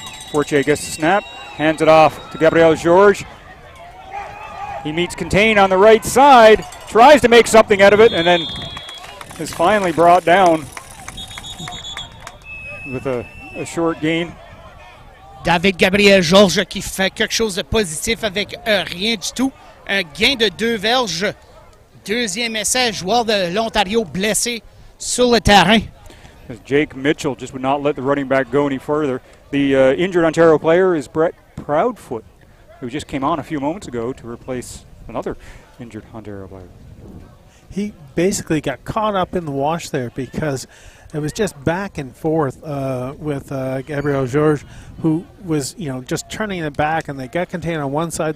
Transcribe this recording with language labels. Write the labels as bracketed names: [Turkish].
[English] Fortier gets the snap, hands it off to Gabriel Georges. He meets Contain on the right side, tries to make something out of it, and then is finally brought down with a short gain. [French] David Gabriel Georges qui fait quelque chose de positif avec rien du tout. Un gain de 2 verges. Deuxième essai, joueur de l'Ontario blessé sur le terrain. [English] As Jake Mitchell just would not let the running back go any further. The injured Ontario player is Brett Proudfoot, who just came on a few moments ago to replace another injured Ontario player. He basically got caught up in the wash there because it was just back and forth with Gabriel Georges, who was just turning it back, and they got contained on one side.